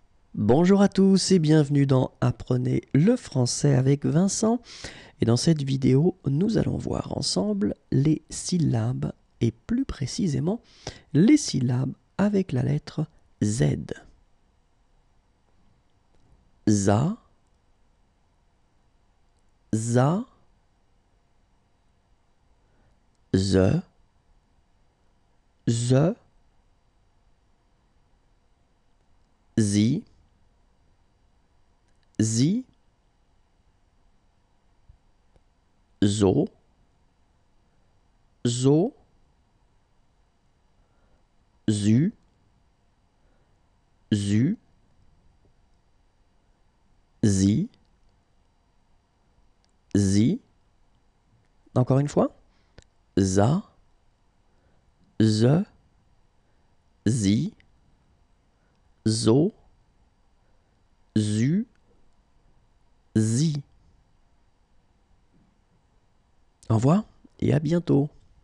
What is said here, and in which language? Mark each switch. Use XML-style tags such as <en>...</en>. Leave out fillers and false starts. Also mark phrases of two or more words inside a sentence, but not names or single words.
<fr>Bonjour à tous et bienvenue dans Apprenez le français avec Vincent. Et dans cette vidéo, nous allons voir ensemble les syllabes et plus précisément les syllabes avec la lettre Z. Za, za, ze, ze, zi, zi, zo, zo, zu, zu, zi, zi. Encore une fois. Za, ze, zi, zo, zu, zi. Au revoir et à bientôt.</fr>